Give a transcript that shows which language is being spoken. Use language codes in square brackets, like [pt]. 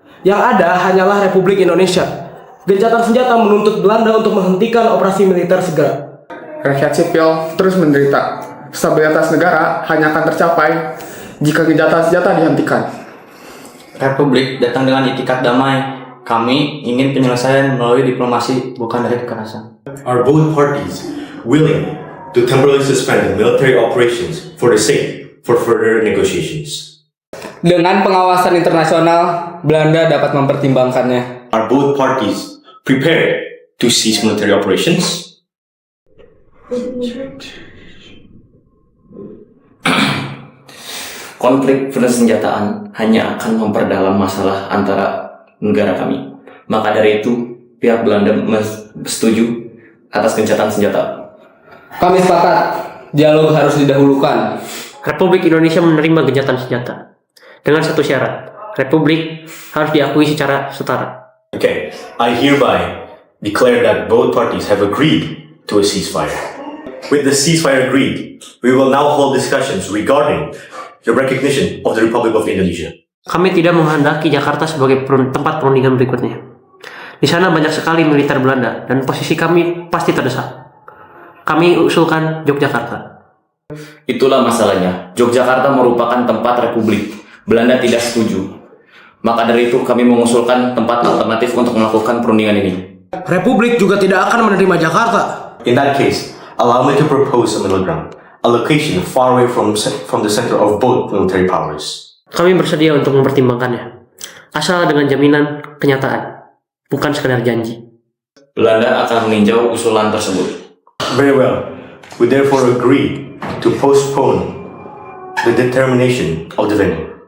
[id] Yang ada hanyalah Republik Indonesia. Gencatan senjata menuntut Belanda untuk menghentikan operasi militer segera. Rakyat sipil terus menderita. Stabilitas negara hanya akan tercapai jika gencatan senjata dihentikan. Republik datang dengan itikat damai. Kami ingin penyelesaian melalui diplomasi, bukan dari kekerasan. [en] Are both parties willing to temporarily suspend the military operations for the sake for further negotiations? [id] Dengan pengawasan internasional, Belanda dapat mempertimbangkannya. [en] Are both parties prepared to cease military operations? [id] Konflik persenjataan hanya akan memperdalam masalah antara negara kami. Maka dari itu, pihak Belanda setuju atas gencatan senjata. Kami sepakat, dialog harus didahulukan. Republik Indonesia menerima gencatan senjata dengan satu syarat: Republik harus diakui secara setara. [en] Okay, I hereby declare that both parties have agreed to a ceasefire. With the ceasefire agreed, we will now hold discussions regarding the recognition of the Republic of Indonesia. [id] Kami tidak menghendaki Jakarta sebagai tempat perundingan berikutnya. Di sana banyak sekali militer Belanda dan posisi kami pasti terdesak. Kami usulkan Yogyakarta. Itulah masalahnya. Yogyakarta merupakan tempat republik. Belanda tidak setuju. Maka dari itu kami mengusulkan tempat alternatif untuk melakukan perundingan ini. Republik juga tidak akan menerima Jakarta. [en] In that case, allow me to propose a middle ground, a location far away from the center of both military powers. [id] Kami bersedia untuk mempertimbangkannya, asal dengan jaminan kenyataan, bukan sekadar janji. Belanda akan meninjau usulan tersebut. [en] Very well. We therefore agree to postpone the determination of the venue.